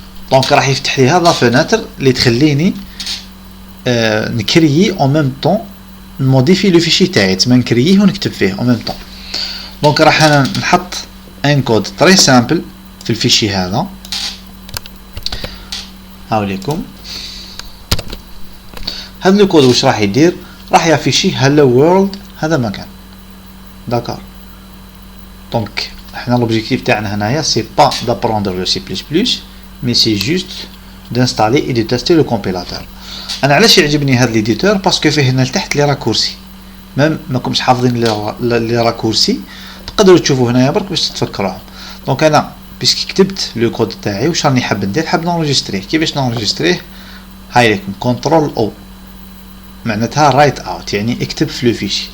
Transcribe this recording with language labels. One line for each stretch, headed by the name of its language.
Arabic: دونك راح يفتح لي هاد لا فيناتر اللي تخليني نكريي او ميم طون نموديفي لو فيشي تاعي تما نكرييه ونكتب فيه او ميم طون. دونك راح انا نحط ان كود تري سامبل في الفيشي هذا. هاوليكم هذا لو كود واش راح يدير؟ راح يافيشي هالو وورلد هذا مكان.
French: داكور. Donc, l'objectif
Arabic: تاعنا هنايا
French: c'est pas d'apprendre le C++, mais c'est juste d'installer et de tester le compilateur.
Arabic: انا علاش يعجبني هذا ليديتور باسكو فيه هنا لتحت لي راكورسي ميم ماكمش حافظين لي راكورسي تقدروا تشوفوا هنايا برك باش تتفكروهم. دونك انا باسكو كتبت لو كود تاعي واش راني حاب ندير حاب نونجستريه. كيفاش نونجستريه؟ هاي لكم كنترول او معناتها رايت اوت يعني اكتب في لو فيشي.